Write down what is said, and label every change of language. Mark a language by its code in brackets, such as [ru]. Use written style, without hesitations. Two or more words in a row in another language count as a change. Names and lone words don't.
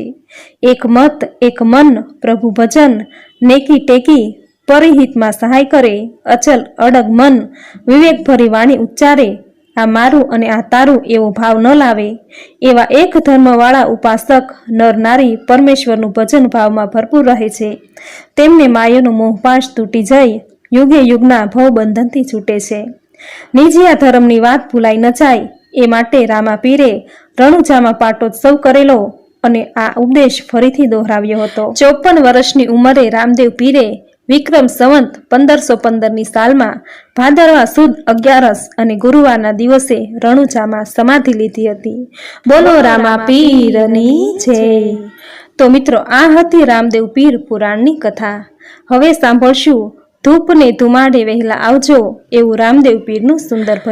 [gu] એક મત એક મન પ્રભુ ભજન નેકી ટેકી પરહિતમાં સહાય કરે, અચળ અડગ મન વિવેક ભરી વાણી ઉચ્ચારે, આ મારું અને આ તારું એવો ભાવ ન લાવે, એવા એક ધર્મવાળા ઉપાસક નર નારી પરમેશ્વરનું ભજન ભાવમાં ભરપૂર રહે છે। તેમને માયાનો મોહપાશ તૂટી જઈ યુગે યુગના ભવ બંધનથી છૂટે છે। નિજિયા ધર્મની વાત ભુલાય ન જાય એ માટે રામાપીરે रણુજામાં પાટોત્સવ કરેલો અને આ ઉપદેશ ફરીથી દોહરાવ્યો હતો। 54 વર્ષની ઉંમરે રામદેવ પીરે વિક્રમ સંવત 1515ની સાલમાં ભાદરવા સુદ 11 અને ગુરુવારના દિવસે રણુજામાં સમાધિ લીધી હતી। બોલો રામા પીરની જય। તો મિત્રો, આ હતી રામદેવ પીર પુરાણની કથા। હવે સાંભળશું ધૂપ ને ધુમાડે વહેલા આવજો એવું રામદેવ પીરનું સુંદર ભજન।